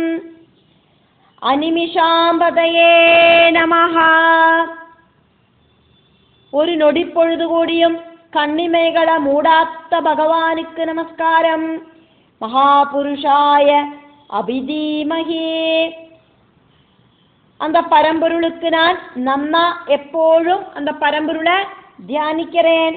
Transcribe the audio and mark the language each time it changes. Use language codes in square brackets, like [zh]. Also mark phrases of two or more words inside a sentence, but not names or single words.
[sa] അനിമിഷാംബതയേ നമഃ, [ta] ஒரு நொடிப்பொழுதுகூடியும் கண்ணிமைகளை மூடாத பகவானுக்கு நமஸ்காரம். [sa] മഹാപുരുഷായ അഭിധീമഹി, [ta] அந்த பரம்பொருளுக்கு நான் நன்னா எப்போதும் அந்த பரம்பொருளை தியானிக்கிறேன்.